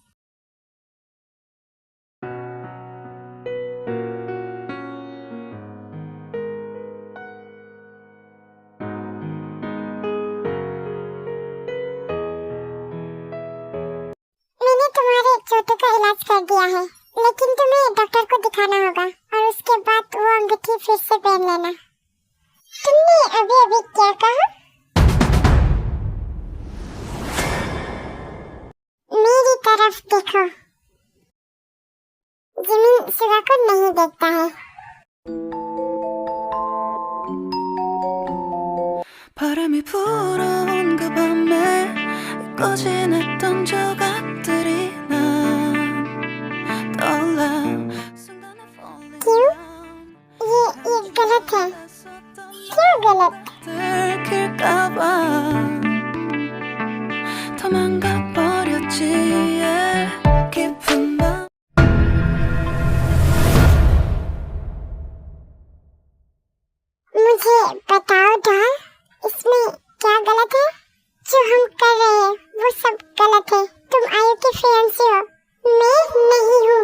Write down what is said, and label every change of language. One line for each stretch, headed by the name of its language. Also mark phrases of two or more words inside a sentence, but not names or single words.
Hindi: मैंने तुम्हारे चोटों का इलाज कर दिया है, लेकिन तुम्हें डॉक्टर को दिखाना होगा और उसके बाद वो अंगूठी फिर से पहन लेना। तुमने अभी क्या कहा? मेरी तरफ देखो। जिमिन सुगा को नहीं देखता है।
Korean: 바람이 불어온 그 밤에 꺼진했던 조각들이 난 떠올라.
Hindi: क्यों? ये गलत है। क्यों गलत?
Korean: 들킬까봐 도망가 버렸지. 깊은 밤.
Hindi: मुझे बताओ डॉल, इसमें क्या गलत है? जो हम कर रहे हैं वो सब गलत है। तुम आयु की फियांसी हो, मैं नहीं हूँ।